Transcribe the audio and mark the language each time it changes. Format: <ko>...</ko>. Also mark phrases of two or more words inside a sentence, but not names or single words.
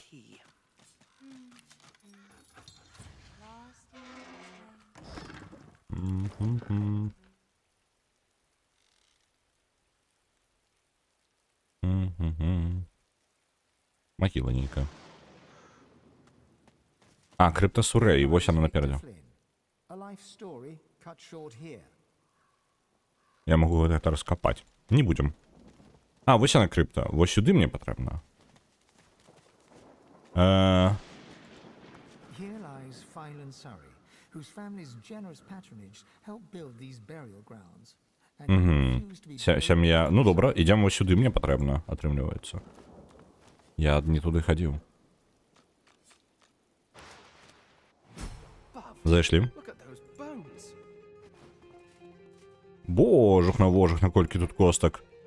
<be>Магіла нейкая. А, Криптосурей, вось яна наперадзе. Я магу гэта раскапаць. Не будзем. А, вось яна крипта. Вось сюды мне патрэбна.</be> <en>Here lies Phylan Surrey, whose family's generous patronage helped build these burial grounds. And he refused to be</en> <be>Сям'я... Ну, добра, ідзем вось сюды, мне патрэбна, атрымліваецца. Я не туды хадзіў. Зайшлі. Божух на вожух, наколькі тут костак.</be>